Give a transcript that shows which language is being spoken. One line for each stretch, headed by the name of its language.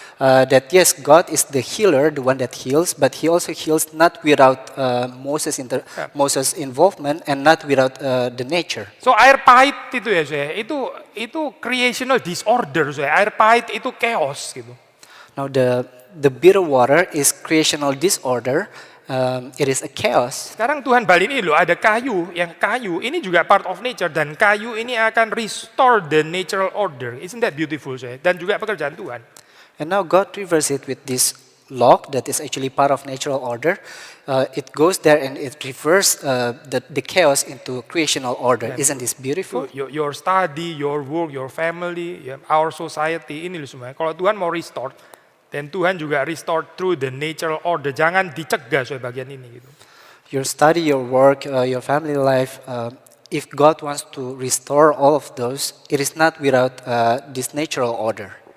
English: That yes, God is the healer, the one that heals, but He also heals not without Moses' involvement and not without the nature.
Indonesian: So air pahit itu ya, saya, itu
English: creational disorder,
Indonesian: saya. Air pahit itu chaos gitu.
English: Now the bitter water is creational disorder. It is a chaos.
Indonesian: Sekarang Tuhan balik ini loh, ada kayu, yang kayu ini juga
English: part of nature,
Indonesian: dan kayu ini akan
English: restore the natural order. Isn't that beautiful, saya?
Indonesian: Dan juga pekerjaan Tuhan.
English: And now God reverses it with this log that is actually part of natural order. It goes there and it reverses the chaos into creational order. Isn't this beautiful? Your study, your work, your family, our society,
Indonesian: ini loh semua. Kalau Tuhan mau restore, dan Tuhan juga
English: restore through the natural order.
Indonesian: Jangan dicegah soal bagian ini gitu.
English: Your study, your work, your family life. If God wants to restore all of those, it is not without this natural order.